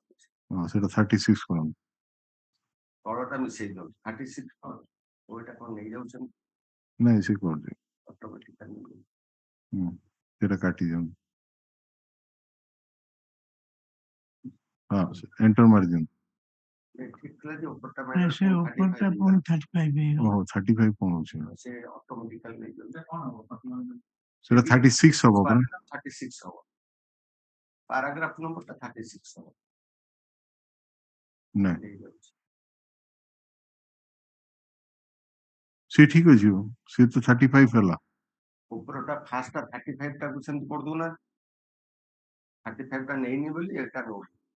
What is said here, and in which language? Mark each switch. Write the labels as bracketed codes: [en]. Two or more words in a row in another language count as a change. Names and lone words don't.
[or] ହଁ ସେଇଟା 36 କରନ୍ତୁ ତଳଟା ମିଶେଇ ଦିଅନ୍ତୁ 36 ଓଇଟା କଣ ନେଇ ଯାଉଛନ୍ତି ନାଇଁ ସେ କରିଦିଅ ଅଟୋମେଟିକାଲି ସେଇଟା କାଟି ଦିଅନ୍ତୁ ହଁ ଏଣ୍ଟର ମାରି ଦିଅନ୍ତୁ [hi] ऐसे ऊपर का पूर्ण 35 है [or] ଓହୋ 35 କଣ ହଉଛି ସେ ଅଟୋମେଟିକାଲି ନେଇ ଯାଉଛି ସେଇଟା 36 ହବ ପରା 36 ହବ [en] paragraph number [or] ଟା 36 ହବ ନାଇଁ ସେ ଠିକ ଅଛି ସେ ତ 35 ହେଲା ଉପରଟା ଫାଷ୍ଟ 35 ଟାକୁ ସେମିତି କରିଦଉନା 35 ଟା ନେଇନି ବୋଲି ଏଟା ନଉନି